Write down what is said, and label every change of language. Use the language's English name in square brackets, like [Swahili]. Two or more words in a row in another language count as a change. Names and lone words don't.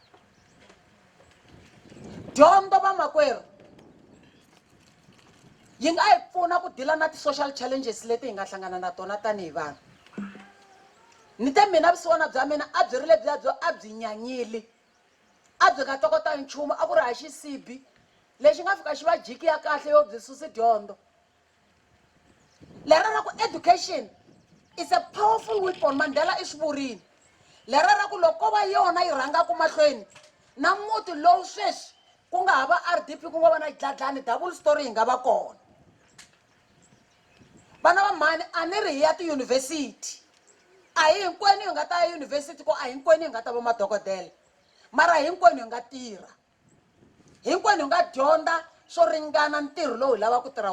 [Tsonga] dyondzo vamakwerhu yi nga hi pfuna ku dila na ti-social challenges leti hi nga hlangana na tona tanihi vanhu ni te mina vusiwana bya mina a byi ri lebyiya byo a byi nyanyili a byi nga tokota nchumu a ku ri ha xisibi lexi nga fika xi va jiki ya kahle yo byi susi dyondzo lera ra ku [English] education is a powerful weapon [Tsonga] Mandela i swi vurile lera ra ku loko va yona yi rhangaku mahlweni na muti lowu sweswi ku nga hava RDP ku nga va na dladlani [English] double story [Tsonga] yi nga va kona vana va mhani a ni ri hi ya tiyunivhesiti a hi hinkwenu hi nga ta ya yunivhesiti ko a hinkwenu hi nga ta va madokodela mara hinkwenu hi nga tirha hinkwenu hi nga dyondza swo ringana ntirho lowu hi lava ku tirha